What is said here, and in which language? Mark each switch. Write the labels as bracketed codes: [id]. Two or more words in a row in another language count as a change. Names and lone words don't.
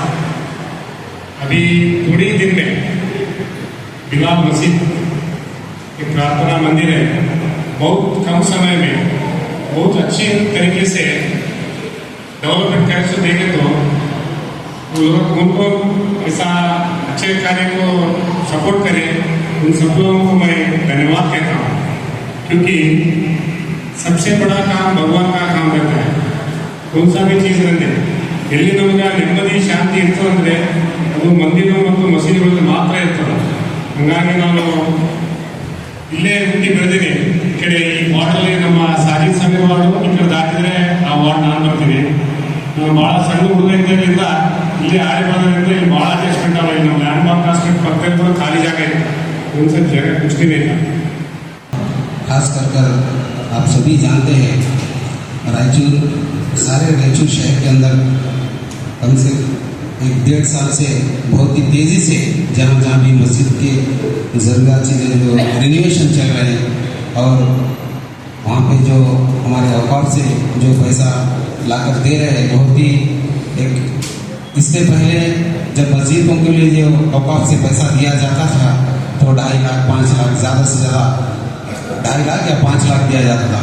[hi] अभी थोड़ी ही दिन में बिलाल मस्जिद एक प्रार्थना मंदिर है, बहुत कम समय में बहुत अच्छी तरीके से डेवलपमेंट कर से देखें तो उनको ऐसा अच्छे कार्य को सपोर्ट करें। उन सब लोगों को मैं धन्यवाद कहता हूँ, क्योंकि सबसे बड़ा काम भगवान का काम रहता है। कौन सा भी चीज़ रहते [kn] ಎಲ್ಲಿ ನಮಗೆ ನೆಮ್ಮದಿ ಶಾಂತಿ ಇತ್ತು ಅಂದರೆ ಅದು ಮಂದಿರ ಮತ್ತು ಮಸೀದಿಗಳಲ್ಲಿ ಮಾತ್ರ ಇರ್ತದೆ. ಹಾಗಾಗಿ ನಾನು ಇಲ್ಲೇ ಹುಟ್ಟಿ ಬೆಳೆದಿನಿ. ಈ ಕಡೆ ಈ ವಾರ್ಡಲ್ಲಿ ನಮ್ಮ ಸಾಜಿದ್ ಸಮೀರ್ ವಾರ್ಡು, ಈ ಕಡೆ ದಾಟಿದ್ರೆ ಆ ವಾರ್ಡ್ ನಾನು ಬರ್ತೀನಿ. ನಾನು ಭಾಳ ಸಣ್ಣ ಹುಡುಗ ಇದ್ದಾಗಲಿಂದ ಇಲ್ಲಿ ಆಡಿ ಬಂದ್ರಿಂದ ಇಲ್ಲಿ ಭಾಳ ಅಡ್ಜಸ್ಟ್ಮೆಂಟ್ ಅವ. ಇಲ್ಲಿ ನಮ್ಮ ಲ್ಯಾಂಡ್ ಮಾರ್ಕ್ ಹಾಸ್ಪಿಟಲ್ ಪಕ್ಕದಲ್ಲಿ ಖಾಲಿ ಜಾಗ ಇದೆ, [hi] उनसे जगह कुछ भी नहीं था। खास कर आप सभी जानते हैं, रायचूर, सारे रायचूर शहर के अंदर कम से 1-1.5 साल से बहुत ही तेज़ी से जहाँ भी मस्जिद के ज़रूरत चीज़ें जो रिनोवेशन चल रहे हैं, और वहाँ पे जो हमारे औकाफ से जो पैसा लाकर दे रहे हैं, बहुत ही एक इससे पहले जब मस्जिदों के लिए जो औकाफ से पैसा दिया जाता था तो 2.5 लाख 5 लाख, ज़्यादा से ज़्यादा 2.5 लाख या 5 लाख दिया जाता था।